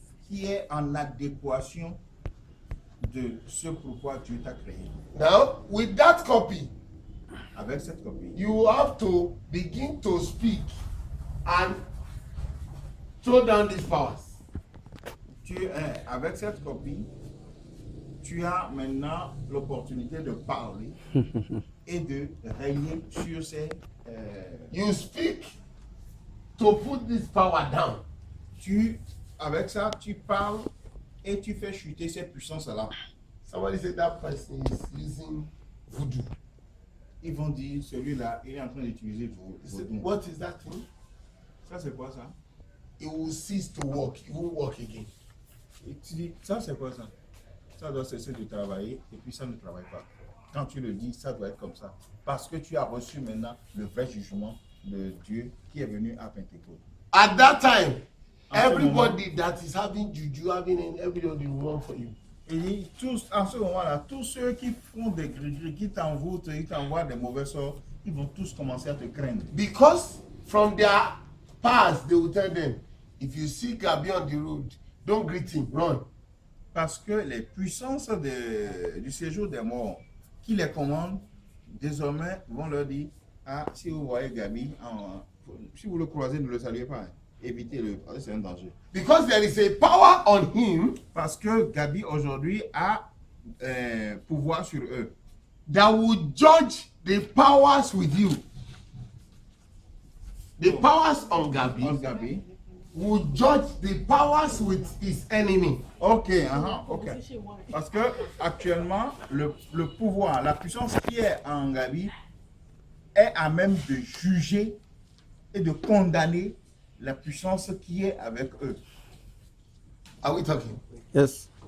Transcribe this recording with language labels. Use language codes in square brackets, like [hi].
[fr] qui est en adéquation de ce pourquoi Dieu t'a créé. [en] Now, with that copy, [fr] Avec cette copie, [en] you have to begin to speak and throw down these powers. [fr] avec cette copie, tu as maintenant l'opportunité de parler et de régner sur ces... [en] You speak to put this power down. [fr] avec ça, tu parles et tu fais chuter ces puissances-là. [en] Somebody said that person is using voodoo. [fr] Ils vont dire, celui-là, il est en train d'utiliser [en] He said, [fr] vaudou. [en] what is that thing? [fr] Ça, c'est quoi ça? [en] It will cease to work. It won't work again. [fr] Et tu dis, ça, c'est quoi ça? Ça doit cesser de travailler et puis ça ne travaille pas. Quand tu le dis, ça doit être comme ça. Parce que tu as reçu maintenant le vrai jugement de Dieu qui est venu à Pentecôte. [en] At that time, [fr] En ce [en] everybody that is having juju, everybody will run for you. [fr] Et en ce moment-là, tous ceux qui font des gris-gris, qui t'envoûtent, qui t'envoient des mauvais sorts, ils vont tous commencer à te craindre. [en] Because from their past, they will tell them, if you see Gabi on the road, don't greet him, run. [fr] Parce que les puissances du séjour des morts qui les commandent, désormais, vont leur dire, ah, si vous voyez Gabi, si vous le croisez, ne le saluez pas. Évitez-le, parce que c'est un danger. [en] Because there is a power on him [fr] Parce que Gabi aujourd'hui a pouvoir sur eux. [en] that will judge the powers with you. The powers on Gabi On Gabi. will judge the powers with his enemy. Ok, ok. [fr] Parce que actuellement, le pouvoir, la puissance qui est en Gabi est à même de juger et de condamner la puissance qui est avec eux. [en] Are we talking? Yes.